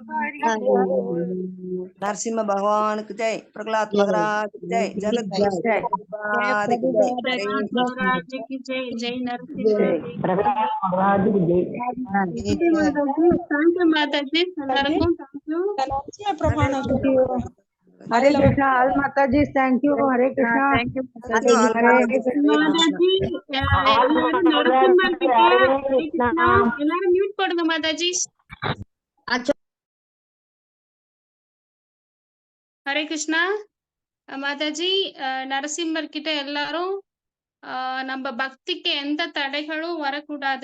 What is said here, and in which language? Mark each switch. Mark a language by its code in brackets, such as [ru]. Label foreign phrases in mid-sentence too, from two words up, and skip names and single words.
[hi] नरसिंह भगवान की जय प्रहलाद महाराज की जय जगत जय जय नरसिंह माताजी हरे कृष्णा ऑल माता जी [en] thank you [hi] हरे कृष्णा हरे [ta] எல்லாரும் மியூட் போடுங்க மாதாஜி [hi] हरे कृष्णा [ta] மாதாஜி நரசிம்மர் கிட்ட எல்லாரும் நம்ம பக்திக்கு எந்த தடைகளும் வரக்கூடாது